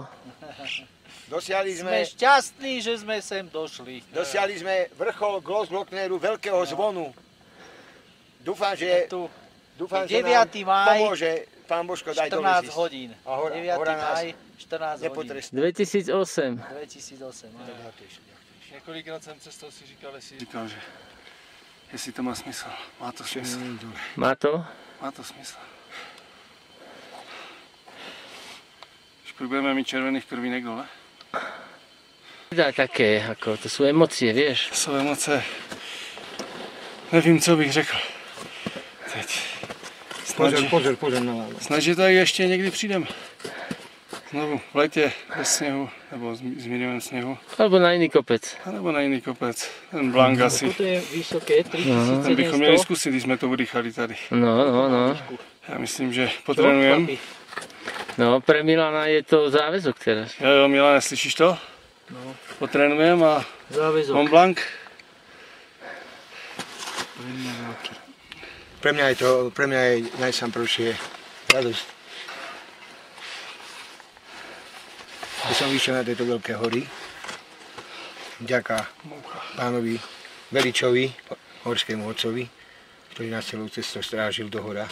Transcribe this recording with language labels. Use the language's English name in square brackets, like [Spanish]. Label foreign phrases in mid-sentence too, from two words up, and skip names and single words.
[Slovak] Dosiahli Sme šťastní, že sme sem došli. Dosiahli sme vrchol Grossglockneru, veľkého zvonu. Dúfam, že nám 9. máj, pomôže Pán Božko, daj dole 14 zísť. hodín. A hora 9. nás máj, 14 hodín. nepotrestá. 2008. 2008. áno. [Czech] Několikrát jsem cestou si říkal, jestli to má smysl. Má to smysl. Má to? Má to smysl. Už budeme mít červených krvínek dole. [Slovak] Dá také, ako to sú emócie, vieš. [Czech] To jsou emoce. Nevím, co bych řekl. Teď. Pozor na vás. Snad, že tady ještě někdy přijdeme. [Slovak] Znovu v lete bez snehu, alebo s minimum snehu. Alebo na iný kopec. Alebo na iný kopec. Ten Blank asi. Toto je vysoké, [Czech] Ten bychom měli 3700. zkusit, když jsme to urychali tady. No. Já myslím, že potrénujem. No, [Slovak] pre Milana je to záväzok teraz. [Czech] Jo, Milane, slyšíš to? No. [Slovak] Potrénujem a Záväzok. Mont Blanc. Pre mňa je najsamprvšie radosť. Keď som vyšiel na tieto veľké hory, vďaka pánovi Veličovi, horskému otcovi, ktorý nás celou cestou strážil do hora.